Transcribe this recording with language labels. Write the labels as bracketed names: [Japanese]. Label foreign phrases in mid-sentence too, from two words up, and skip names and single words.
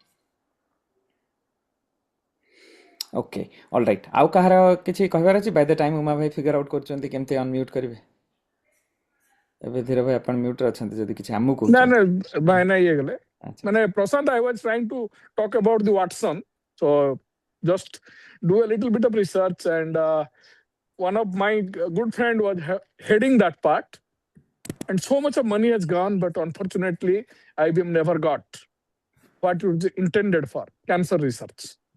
[English] okay all right [Odia] ଆଉ କାହାର କିଛି କହିବାର ଅଛି [English] by the time [Odia] ଉମା ଭାଇ [English] figure out [Odia] କରୁଛନ୍ତି କେମିତି ଅନମ୍ୟୁଟ୍ କରିବେ ଏବେ ଧୀର ଭାଇ ଆପଣ ମ୍ୟୁଟ୍ରେ ଅଛନ୍ତି ଯଦି କିଛି ଆମକୁ କହୁଛନ୍ତି [English] No, Vaina yegale. Prasant, I was trying to talk about the Watson. So just do a little bit of research, and one of my good friend was heading that part, and so much of money has gone, but unfortunately, IBM never got what it was intended for, cancer research.